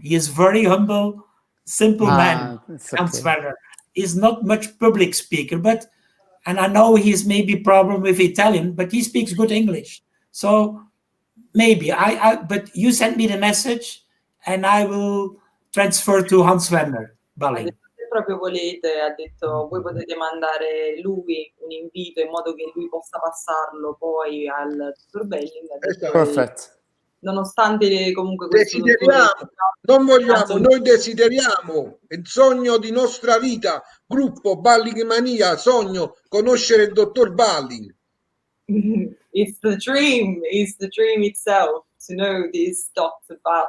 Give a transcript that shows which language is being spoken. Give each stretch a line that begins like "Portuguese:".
English: He is very humble, simple man. Hans Werner. He's not much public speaker, and I know he's maybe problem with Italian, but he speaks good English. So maybe but you send me the message and I will transfer to Hans Werner Balling.
Italian: Se proprio volete, ha detto, voi potete mandare lui un invito in modo che lui possa passarlo poi al dottor Balling. Perfect. Nonostante comunque noi desideriamo il sogno di nostra vita, gruppo Balling Mania, sogno conoscere il dottor Balling.
English: It's the dream itself to know this Dr.